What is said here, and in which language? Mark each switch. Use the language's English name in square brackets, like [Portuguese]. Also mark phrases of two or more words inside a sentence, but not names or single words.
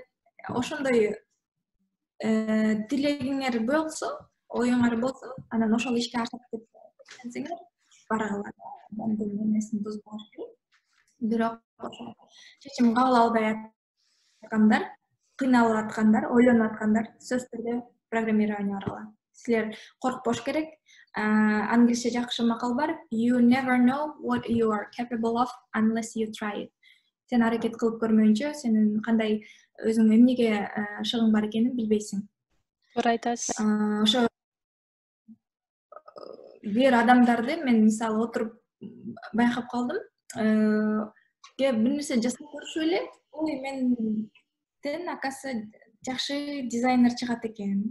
[Kyrgyz] Ошондой тилегиңер болсо, оюңар болсо, анан ошол ишке ашып кетсеңер баргыла. Адамдын эмесин бузбош керек. Бирок ошо чечим кабыл албай аткандар, кыйналып аткандар, ойлонуп аткандар сөзсүз түрдө программирование аркылуу. Силер коркпош керек. Англисче жакшы макал бар. [English] You never know what you are capable of unless you try it. [Kyrgyz] Сен аракет кылып көрмөйүнчө сенин кандай өзүң эмнеге шыгың бар экенин билбейсиң. Туура айтасыз. Ошо бир адамдарды мен мисалы отуруп байкап калдым. Бир нерсе жасап көрүшүп эле, ой, менден акасы жакшы дизайнер чыгат экен.